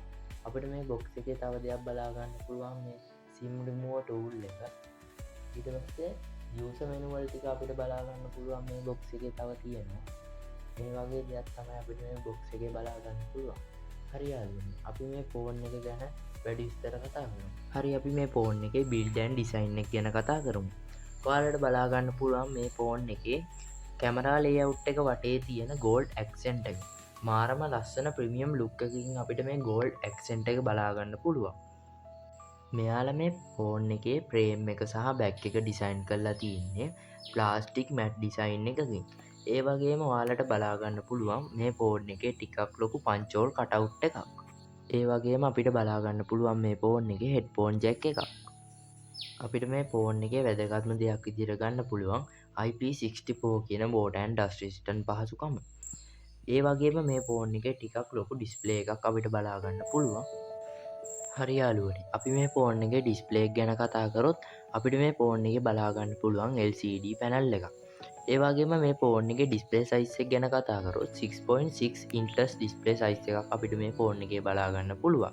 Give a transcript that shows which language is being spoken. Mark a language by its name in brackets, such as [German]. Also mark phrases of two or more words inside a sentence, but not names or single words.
[Sinhala] අපිට මේ බොක්ස් එකේ තව දෙයක් බලා ගන්න පුළුවන් මේ [English] SIM remover tool [Sinhala] එක. ඊට පස්සේ [English] user manual [Sinhala] ටික අපිට බලා ගන්න පුළුවන් මේ බොක්ස් එකේ තව තියෙනවා. මේ වගේ දෙයක් තමයි අපිට මේ බොක්ස් එකේ බලා ගන්න පුළුවන්. හරි යාළුවනේ. අපි මේ ෆෝන් එක ගැන වැඩි විස්තර කතා කරමු. හරි අපි මේ ෆෝන් එකේ [English] build and design [Sinhala] එක ගැන කතා කරමු. ඔයාලට බලා ගන්න පුළුවන් මේ ෆෝන් එකේ [English] camera layout [Sinhala] එක වටේ තියෙන [English] gold accent [Sinhala] එක. මාරම ලස්සන [English] premium look [Sinhala] එකකින් අපිට මේ [English] gold accent [Sinhala] එක බලා ගන්න පුළුවන්. මෙයාලා මේ ෆෝන් එකේ frame එක සහ back එක design කරලා තියෙන්නේ [English] plastic matte design [Sinhala] එකකින්. ඒ වගේම ඔයාලට බලා ගන්න පුළුවන් මේ ෆෝන් එකේ ටිකක් ලොකු [English] punch hole cutout [Sinhala] එකක්. ඒ වගේම අපිට බලා ගන්න පුළුවන් මේ ෆෝන් එකේ [English] headphone jack [Sinhala] එකක්. අපිට මේ ෆෝන් එකේ වැදගත්ම දෙයක් විදිහට ගන්න පුළුවන් IP64 කියන [English] water and dust resistant [Sinhala] පහසුකම. ඒ වගේම මේ ෆෝන් එකේ ටිකක් ලොකු ඩිස්ප්ලේ එකක් අපිට බලා ගන්න පුළුවන්. හරි යාළුවනේ. අපි මේ ෆෝන් එකේ ඩිස්ප්ලේ එක ගැන කතා කරොත් අපිට මේ ෆෝන් එකේ බලා ගන්න පුළුවන් [English] LCD panel [Sinhala] එකක්. ඒ වගේම මේ ෆෝන් එකේ [English] display size [Sinhala] එක ගැන කතා කරොත් 6.6 [English] inches display size [Sinhala] එකක් අපිට මේ ෆෝන් එකේ බලා ගන්න පුළුවන්.